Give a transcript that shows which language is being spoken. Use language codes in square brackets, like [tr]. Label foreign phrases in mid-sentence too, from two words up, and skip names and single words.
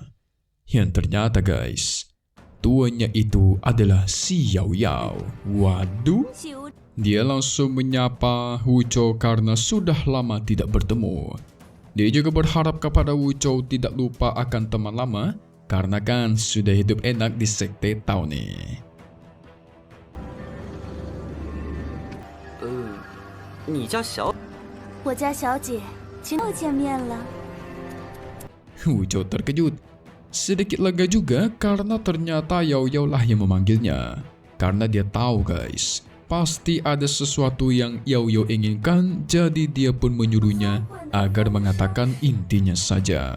[id] Yang ternyata guys, tuannya itu adalah si Yao Yao. Waduh, dia langsung menyapa Wuzhou karena sudah lama tidak bertemu. Dia juga berharap kepada Wuzhou tidak lupa akan teman lama karena kan sudah hidup enak di sekte Tao nih. [zh] 你叫小，我家小姐，请又见面了。 [id] Wuzhou terkejut. Sedikit lega juga karena ternyata Yao Yao lah yang memanggilnya. Karena dia tahu guys, pasti ada sesuatu yang Yao Yao inginkan, jadi dia pun menyuruhnya agar mengatakan intinya saja.